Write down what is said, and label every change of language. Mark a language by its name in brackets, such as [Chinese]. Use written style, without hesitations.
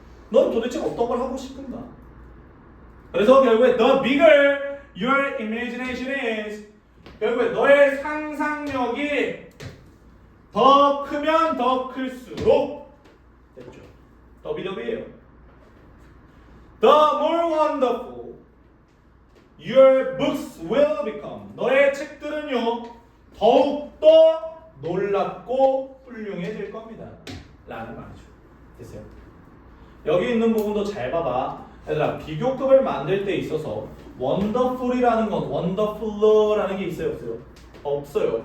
[Korean] 넌 도대체 어떤 걸 하고 싶은가? 그래서 결국에 [English] the bigger your imagination is, [Korean] 결국에 너의 상상력이 더 크면 더 클수록, 됐죠? 더비더비예요. [English] The more wonderful your books will become. [Korean] 너의 책들은요 더욱더 놀랍고 훌륭해질 겁니다. 라는 말이죠. 됐어요? 여기 있는 부분도 잘 봐봐. 얘들아, 비교급을 만들 때 있어서 wonderful이라는 건 wonderful라는 게 있어요? 없어요? 없어요.